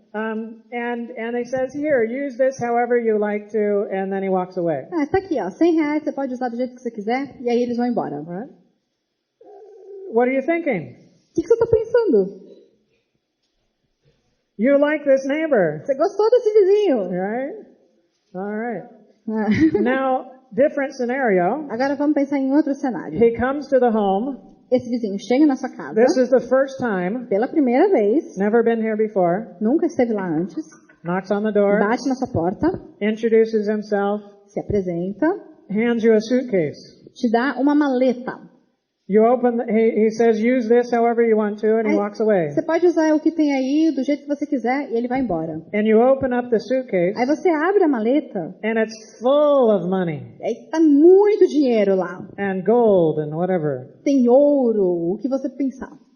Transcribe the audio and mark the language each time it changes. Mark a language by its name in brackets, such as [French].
[English] And he says, here, use this however you like to, and then he walks away. [Portuguese] Está aqui, ó, R$100, você pode usar do jeito que você quiser, e aí eles vão embora. [English] Right? What are you thinking? [Portuguese] O que você está pensando? [English] You like this neighbor. [Portuguese] Você gostou desse vizinho. [English] Right? All right. Now, different scenario. [Portuguese] Agora vamos pensar em outro cenário. [English] He comes to the home. [Portuguese] Esse vizinho chega na sua casa. [English] This is the first time. [Portuguese] Pela primeira vez. [English] Never been here before. [Portuguese] Nunca esteve lá antes. [English] Knocks on the door. [Portuguese] Bate na sua porta. [English] Introduces himself. [Portuguese] Se apresenta. [English] Hands you a suitcase. [Portuguese] Te dá uma maleta. [English] You open. He says, use this however you want to, and he walks away. [Portuguese] Você pode usar o que tem aí do jeito que você quiser e ele vai embora. [English] And you open up the suitcase. [Portuguese] Aí você abre a maleta. [English] And it's full of money. [Portuguese] E aí tá muito dinheiro lá. [English] And gold and whatever. [Portuguese] Tem ouro, o que você pensar.